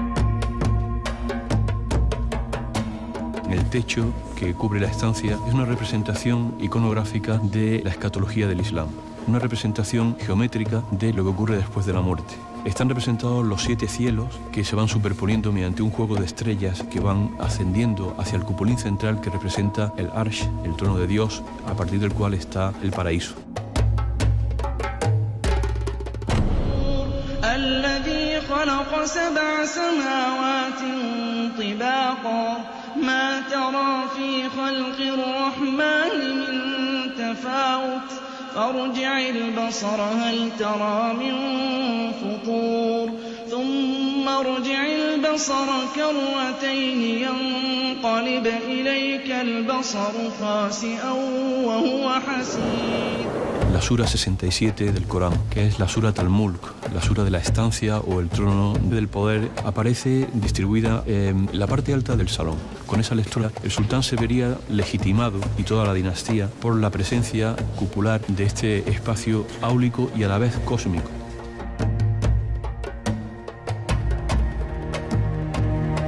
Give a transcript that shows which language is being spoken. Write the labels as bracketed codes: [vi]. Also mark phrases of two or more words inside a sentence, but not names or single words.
[es] El techo que cubre la estancia es una representación iconográfica de la escatología del Islam, una representación geométrica de lo que ocurre después de la muerte. Están representados los 7 cielos que se van superponiendo mediante un juego de estrellas que van ascendiendo hacia el cupulín central que representa el Arsh, el trono de Dios, a partir del cual está el paraíso. [ar] ما ترى في خلق الرحمن من تفاوت فارجع البصر هل ترى من فطور ثم ارجع البصر كرتين ينقلب إليك البصر خاسئا وهو حسير. [es] La sura 67 del Corán, que es la sura Al-Mulk, la sura de la estancia o el trono del poder, aparece distribuida en la parte alta del salón. Con esa lectura, el sultán se vería legitimado, y toda la dinastía, por la presencia cupular de este espacio áulico y a la vez cósmico.